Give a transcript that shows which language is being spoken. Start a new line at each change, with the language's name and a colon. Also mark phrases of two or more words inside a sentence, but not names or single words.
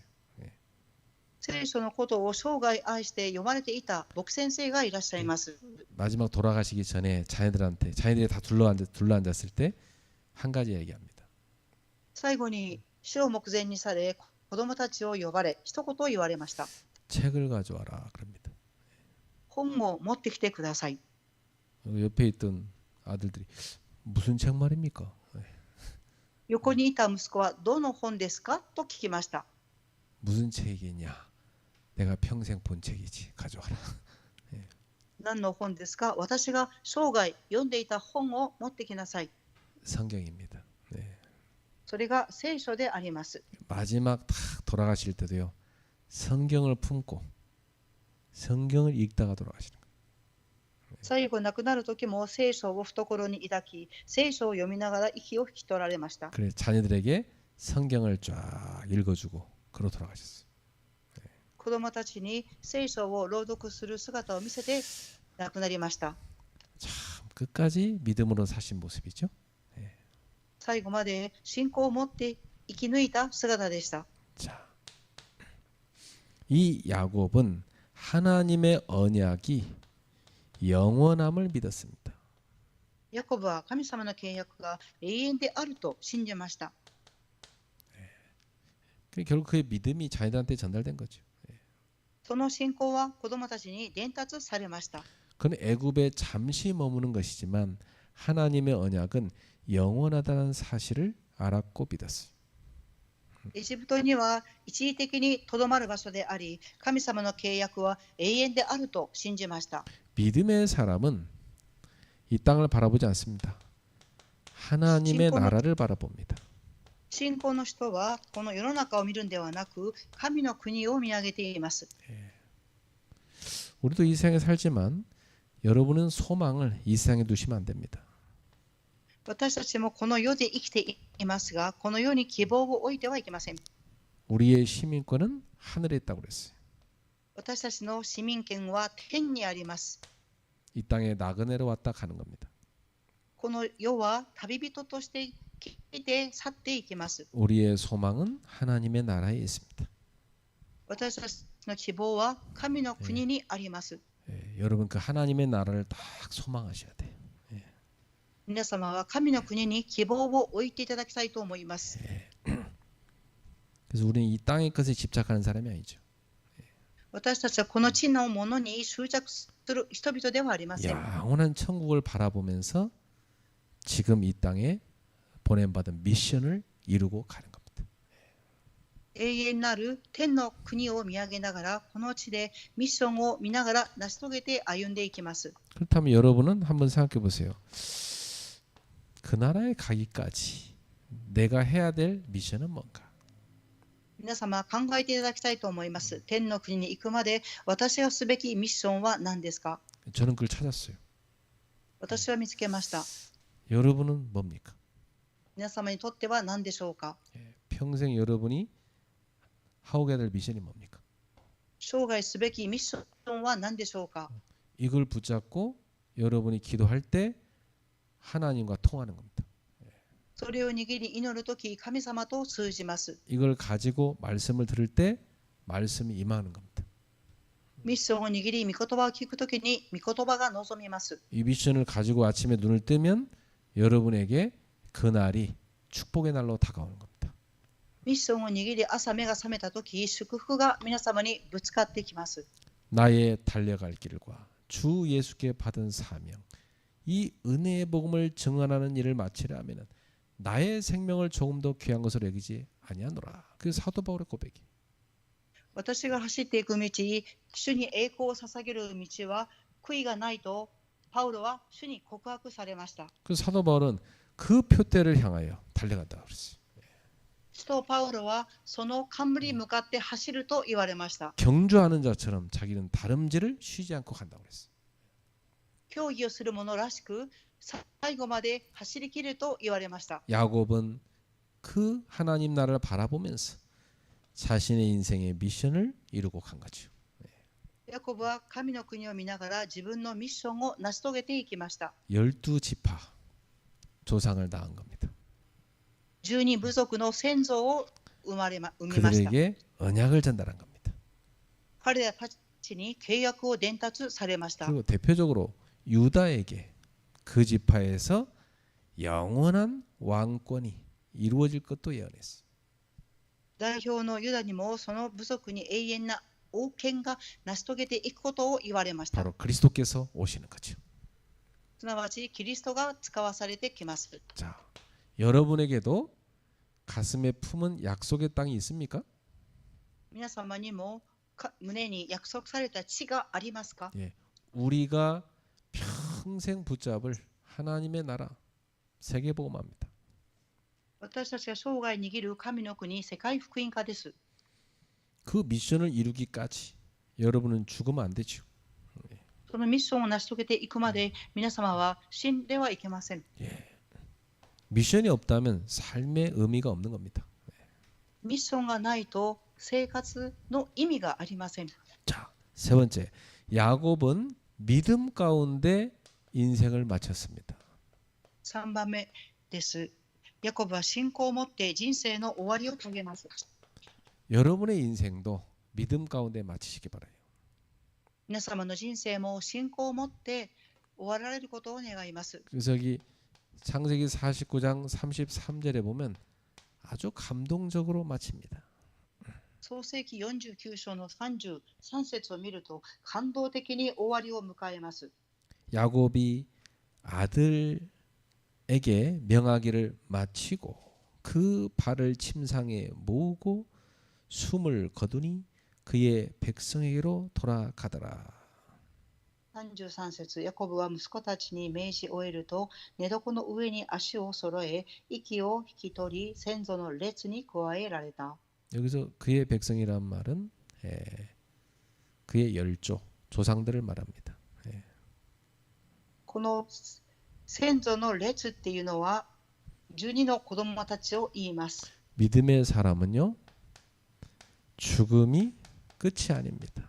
Japanese: 聖書のことを生涯愛して読まれていた牧先生がいらっしゃいます。
Korean: 마지막 돌아가시기 전에 자녀들이 다 둘러앉았을 때 한 가지 얘기합니다.
Japanese: 最後に死を目前にされ、子供たちを呼ばれ、一言言われました。
Korean: 책을 가져와라 그럽니다.
Japanese: 本を持ってきてください。
Korean: 옆에 있던 아들들이 무슨 책 말입니까?
Japanese: 横にいた息子はどの本ですかと聞きました。
Korean: 무슨 책이냐? 내가 평생 본 책이지. 가져와라.
Japanese: 何の本ですか？私が生涯読んでいた本を持ってきなさい。
Korean: 성경입니다. 네.
Japanese: それが聖書であります。
Korean: 마지막 딱 돌아가실 때도요. 성경을 품고 성경을 읽다가 돌아가시는 거예요.
Japanese: 最後亡くなる時も聖書を懐に抱き、聖書を読みながら息を引き取られました。
Korean: 그래 자녀들에게 성경을 쫙 읽어주고 그러 돌아가셨어요.
Japanese: 子供たちに聖書を朗読する姿を見せて亡くなりました。
Korean: 참 끝까지 믿음으로 사신 모습이죠.
Japanese: 最後まで信仰を持って生き抜いた姿でした。
Korean: 자, 이 야곱은 하나님의 언약이 영원함을 믿었습니다.
Japanese: ヤコブは神様の契約が永遠であると信じました。
Korean: 결국 그의 믿음이 자녀들한테 전달된 거죠.
Japanese: その信仰は子供たちに伝達されました。
Korean: 그는 애굽에 잠시 머무는 것이지만 하나님의 언약은 영원하다는 사실을 알았고 믿었어요.
Japanese: エジプトには一時的にとどまる場所であり、神様の契約は永遠であると信じました。
Korean: 믿음의 사람은 이 땅을 바라보지 않습니다. 하나님의 나라를 바라봅니다.
Japanese: 信仰の人はこの世の中を見るんではなく、神の国を見上げています。
Korean: 우리도 이 세상에 살지만 여러분은 소망을 이 세상에 두시면 안 됩니다.
Japanese: 私たちもこの世で生きていますが、この世に希望を置いてはいけません。
Korean: 우리의 시민권은 하늘에 있다고 그랬어요.
Japanese: 私たちの市民権は天にあります。
Korean: 이 땅에 나그네로 왔다 가는 겁니다.
Japanese: この世は旅人として来て去っていきます。
Korean: 우리의 소망은 하나님의 나라에 있습니다.
Japanese: 私たちの希望は神の国にあります。
Korean: 여러분 그 하나님의 나라를 딱 소망하셔야 돼요.
Japanese: 皆様は神の国に希望を置いていただきたいと思います。
Korean: 그래서 우리는 이 땅의 것에 집착하는 사람이 아니죠.
Japanese: 私たちはこの地のものに執着する人々ではありません。
Korean: 영원한 천국을 바라보면서 지금 이 땅에 보냄받은 미션을 이루고 가는 겁니다.
Japanese: 永遠なる天の国を見上げながら、この地でミッションを見ながら成し遂げて歩んでいきます。
Korean: 그렇다면 여러분은 한번 생각해 보세요. 그 나라에 가기까지 내가 해야 될 미션은 뭔가?
Japanese: 皆様考えていただきたいと思います。天の国に行くまで私がすべきミッションは何ですか？
Korean: 저는 그걸 찾았어요.
Japanese: 私は見つけました。
Korean: 여러분은 뭡니까?
Japanese: 皆様にとっては何でしょうか？
Korean: 평생 여러분이 하오게 될 미션이 뭡니까?
Japanese: 生涯すべきミッションは何でしょうか？
Korean: 이걸 붙잡고 여러분이 기도할 때 하나님과 통하는 겁니다.
Japanese: それを握り祈るとき神様と通じます。
Korean: 이걸 가지고 말씀을 들을 때 말씀이 임하는 겁니다.
Japanese: ミッションを握り御言葉を聞くときに御言葉が望みます。
Korean: 이 미션을 가지고 아침에 눈을 뜨면 여러분에게 그날이 축복의 날로 다가오는 겁니다.
Japanese: ミッションを握り朝目が覚めたとき祝福が皆様にぶつかってきます。
Korean: 나의 달려갈 길과 주 예수께 받은 사명, 이 은혜의 복음을 증언하는 일을 마치려 하면은 나의 생명을 조금 더 귀한 것으로 여기지 아니하노라. 그 사도 바울의 고백이.
Japanese: 私が走っていく道、主に栄光を捧げる道は悔いがないとパウロは主に告白されました。
Korean: 그 사도 바울은 그 표대를 향하여 달려간다고 그랬어요.
Japanese: 使徒パウロはその冠に向かって走ると言われました。
Korean: 경주하는 자처럼 자기는 다름질을 쉬지 않고 간다고 그랬어요.
Japanese: 競技をする者らしく最後まで走り切ると言われました。
Korean: 야곱은 그 하나님 나라를 바라보면서 자신의 인생의 미션을 이루고 간 거죠.
Japanese: ヤコブは神の国を見ながら自分のミッションを成し遂げていきました。
Korean: 12지파 조상을 낳은 겁니다.
Japanese: 12 部族の先祖を生みました。
Korean: 그들에게 언약을 전달한 겁니다.
Japanese: 彼らたちに契約を伝達されました。
Korean: 그리고 대표적으로 유다에게 그 지파에서 영원한 왕권이 이루어질 것도 예언했어요.
Japanese: 代表のユダにもその部族に永遠な王権が成し遂げていくことを言われました。
Korean: 바로 그리스도께서 오시는 거죠.
Japanese: すなわちキリストが使わされてきます。
Korean: 자, 여러분에게도 가슴에 품은 약속의 땅이 있습니까?
Japanese: 皆様にも胸に約束された地がありますか？
Korean: 예, 우리가 평생 붙잡을 하나님의 나라 세계복음화입니다.
Japanese: 私たちが生涯握る神の国、世界福音化です。
Korean: 그 미션을 이루기까지 여러분은 죽으면 안 되죠.
Japanese: そのミッションを成し遂げていくまで皆様は死んではいけません。
Korean: 미션이 없다면 삶의 의미가 없는 겁니다.
Japanese: ミッションがないと生活の意味がありません。
Korean: 자, 세 번째, 야곱은 믿음 가운데 인생을 마쳤습니다.
Japanese: 3 番目です。ヤコブは信仰を持って人生の終わりを遂げます。
Korean: 여러분의 인생도 믿음 가운데 마치시기 바라요.
Japanese: 皆様の人生も信仰を持って終わられることを願います。
Korean: 그래서 여기 창세기 49장 33절에 보면 아주 감동적으로 마칩니다.
Japanese: 創世記49章の33節を見ると感動的に終わりを迎えます。
Korean: 야곱이 아들에게 명하기를 마치고 그 발을 침상에 모으고 숨을 거두니 그의 백성에게로 돌아가더라.
Japanese: 33 節、ヤコブは息子たちに命じ終えると、寝床の上に足を揃え、息を引き取り、先祖の列に加えられた。
Korean: 여기서 그의 백성이란 말은 그의 열조 조상들을 말합니다.
Japanese: この先祖の列っていうのは、12の子供たちを言います。
Korean: 믿음의 사람은요 죽음이 끝이 아닙니다.